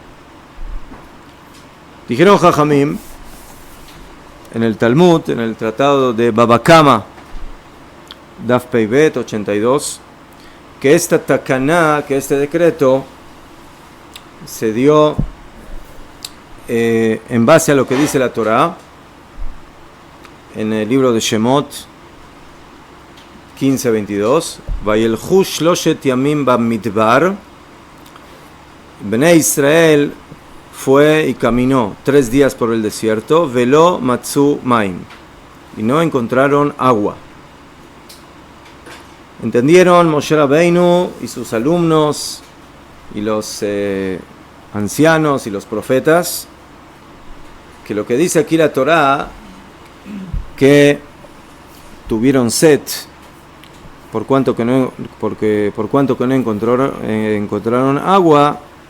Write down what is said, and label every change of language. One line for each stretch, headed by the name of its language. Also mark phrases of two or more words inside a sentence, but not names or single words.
Spanish: Dijeron Jajamim en el Talmud, en el tratado de Baba Kama,
Hebrew: דף פ״ב
Spanish: 82, que esta takaná, que este decreto se dio en base a lo que dice la Torah en el libro de Shemot 15:22.
Hebrew: וילכו שלושת ימים במדבר.
Spanish: Bnei Israel fue y caminó 3 días por el desierto,
Hebrew: ולא מצאו מים,
Spanish: y no encontraron agua. Entendieron Moshe Rabbeinu y sus alumnos y los ancianos y los profetas que lo que dice aquí la Torah, que tuvieron sed por cuanto que no encontraron agua,